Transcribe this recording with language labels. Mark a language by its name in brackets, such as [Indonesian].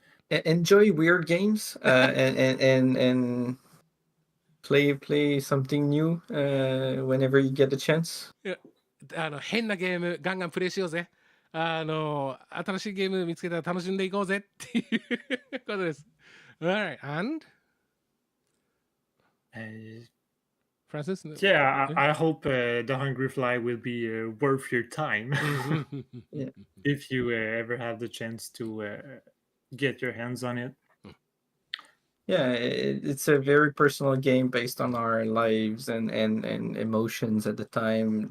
[English] Enjoy weird games and play something new whenever you get the chance. [Japanese] 変なゲームガンガンプレイしようぜ。新しいゲーム見つけたら楽しんでいこうぜっていうことです。 [English] Alright, and? Francis? Yeah, I hope the Hungry Fly will be worth your time Yeah. if you ever have the chance to get your hands on it. Yeah, it's a very personal game based on our lives and emotions at the time.